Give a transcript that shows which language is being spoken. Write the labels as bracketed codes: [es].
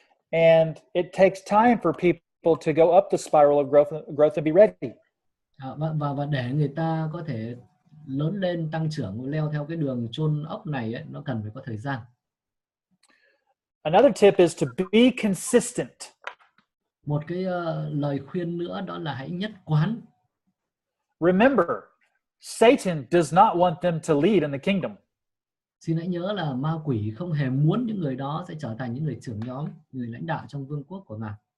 [en] And it takes time for people to go up the spiral of growth and be ready. [vi] Và để người ta có thể lớn lên, tăng trưởng, leo theo cái đường chôn ốc này ấy, nó cần phải có thời gian. [en] Another tip is to be consistent. [vi] Một cái lời khuyên nữa đó là hãy nhất quán. [en] Remember, Satan does not want them to lead in the kingdom. [vi] Xin hãy nhớ là ma quỷ không hề muốn những người đó sẽ trở thành những người trưởng nhóm, người lãnh đạo trong vương quốc của Ngài.